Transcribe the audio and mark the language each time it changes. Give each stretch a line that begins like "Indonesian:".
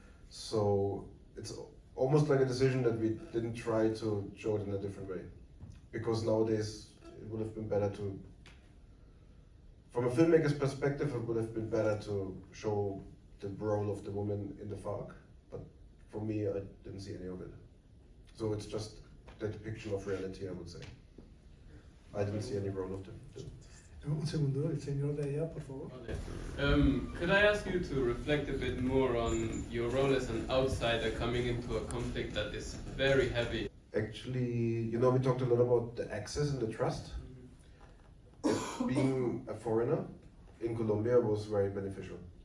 English: So it's almost like a decision that we didn't try to show it in a different way, because nowadays it would have been better to, from a filmmaker's perspective, it would have been better to show the role of the woman in the FARC, but for me, I didn't see any of it. So it's just the depiction of reality, I would say. I didn't see any role of them.
Spanish: Un segundo, el señor de allá, por favor.
English: Could I ask you to reflect a bit more on your role as an outsider coming into a conflict that is very heavy? Actually, you know, we talked a lot about the access and the trust. Being a foreigner in Colombia was very beneficial.